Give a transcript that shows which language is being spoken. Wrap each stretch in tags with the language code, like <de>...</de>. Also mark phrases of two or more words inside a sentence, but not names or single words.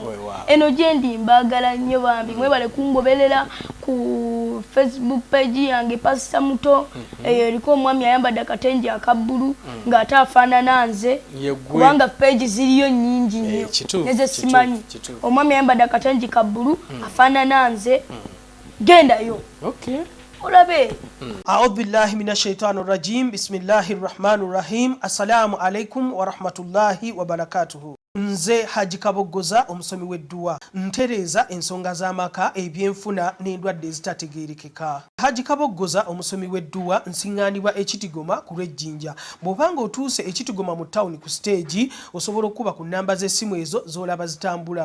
<lg>Eno gye ndi mbaagala nnyo bambi mwe bali kungoberera ku Facebook page yange Pastor Muto. Eriko omwami ayambadde akatenje akabbulu ng'ate afaanana nze. Kubanga page ziriyo nnyingi nnyo. Neze simanyi. Omwami ayambadde akatenje kabulu afaanana nze gendayo. Olabe.</lg> <ar>أعوذ بالله من الشيطان الرجيم. بسم الله الرحمن الرحيم. السلام عليكم ورحمة الله وبركاته.</ar> <lg>Nze Haji Kabogoza omusomi w'edduwa ntereza ensonga z'amaka ebyenfuna n'endwadde ezitategeerekeka. Haji Kabogoza omusomi w'edduwa nsiŋŋaanibwa ekitigoma ku lw'ejjinja. Bw'obanga otuuse ekitigoma mu tawuni ku stage osobola okuba ku nnamba z'essimu ezo z'olaba zitambula.</lg>